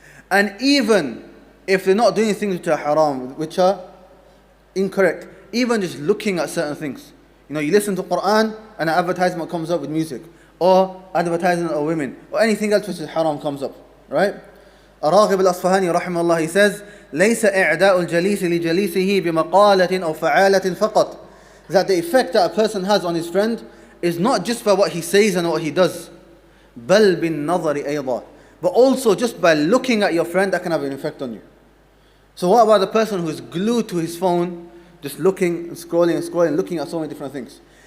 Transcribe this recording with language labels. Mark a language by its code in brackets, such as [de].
[en] And even if they're not doing things which are haram, which are incorrect, even just looking at certain things. You know, you listen to Quran and an advertisement comes up with music, or advertisement of women, or anything else which is haram comes up, right? Raghib al-Asfahani rahimahullah, he says, [ar] ليس إعداء الجليس لجليسه بمقالة أو فعالة فقط. [en] That the effect that a person has on his friend is not just by what he says and what he does, [ar] بل بالنظر أيضا. [en] But also just by looking at your friend, that can have an effect on you. So what about the person who's glued to his phone, just looking and scrolling, looking at so many different things?